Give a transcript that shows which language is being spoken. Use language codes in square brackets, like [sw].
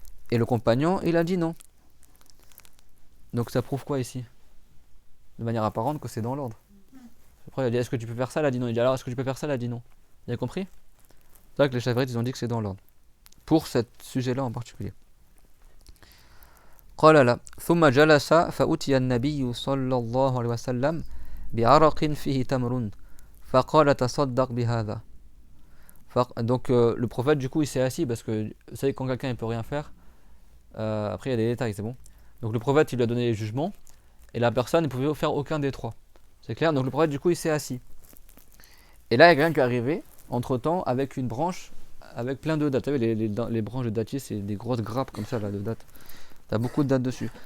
[fr] Et le compagnon il a dit non. Donc ça prouve quoi ici? De manière apparente que c'est dans l'ordre. Après il a dit est-ce que tu peux faire ça? Il a dit non. Il a dit alors est-ce que tu peux faire ça? Il a dit non. Vous avez compris? C'est vrai que les chafi'ites ils ont dit que c'est dans l'ordre. Pour ce sujet-là en particulier. [ar] قال لا ثم جلس فأتي النبي صلى الله عليه وسلم بعرق فيه تمر فقال تصدق بهذا. [fr] Donc le prophète du coup il s'est assis parce que vous savez quand quelqu'un il peut rien faire, après il y a des détails, c'est bon. Donc le prophète il lui a donné les jugements et la personne ne pouvait faire aucun des trois. C'est clair. Donc le prophète du coup il s'est assis. Et là il y a quelqu'un qui est arrivé entre temps avec une branche avec plein de dattes. Vous savez les branches de dattier c'est des grosses grappes comme ça là de dattes. T'as beaucoup de dates dessus.